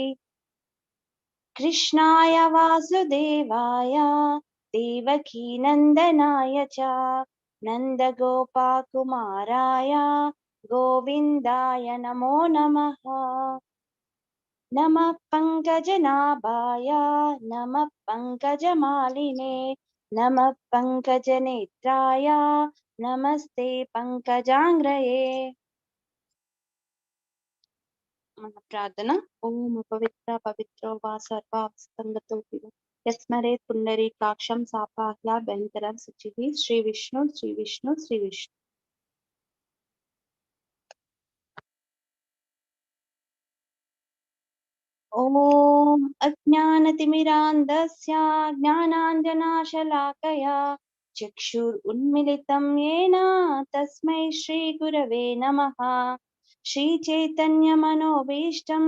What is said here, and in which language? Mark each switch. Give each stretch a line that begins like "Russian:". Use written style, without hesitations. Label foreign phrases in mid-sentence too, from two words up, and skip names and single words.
Sanskrit: कृष्णाय वासुदेवाय देवकी नन्दनाय च नन्दगोपाकुमाराय गोविन्दाय नमो नमः नमः पङ्कजनाभाय नमः पङ्कजमालिने नमः पङ्कजनेत्राय नमस्ते पङ्कजाङ्ग्रये మన ప్రార్థన ఓం పవిత్ర పవిత్రో వా సర్వావస్థంగతో యస్మరేత్ పుండరీకాక్షం సాపాహ్యాభ్యంతరం శుచిః శ్రీ విష్ణు శ్రీ విష్ణు శ్రీ విష్ణు ॐ अज्ञानतिमिरान्धस्य ज्ञानाञ्जनाशलाकया चक्षुरुन्मिलितं येन तस्मै श्रीगुरवे नमः श्रीचैतन्यमनोभीष्टं